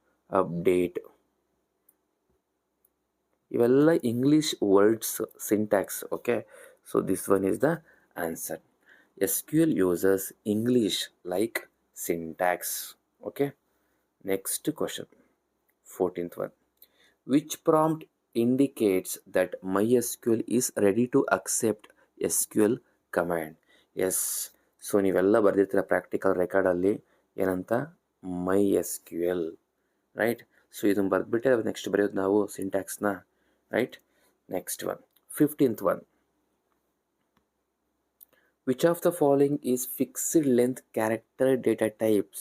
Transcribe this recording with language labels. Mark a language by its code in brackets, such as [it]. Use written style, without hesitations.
[kn] Update, ಇವೆಲ್ಲ English words syntax. [en] Okay, so this one is the answer. S Q L uses English like syntax. Okay, next question, 14th one. Which prompt indicates that MySQL is ready to accept SQL command? [kn] S, so ನೀವೆಲ್ಲ ಬರೆದಿರ್ತೀರ practical ರೆಕಾರ್ಡಲ್ಲಿ ಏನಂತ? [en] My S Q L, right? [kn] So ಇದನ್ನು ಬರೆದ್ಬಿಟ್ಟೆ next ಬರೆಯೋದು ನಾವು ಸಿಂಟ್ಯಾಕ್ಸ್ನ, right? [en] Next one, 15th one. Which of the following is fixed length character data type?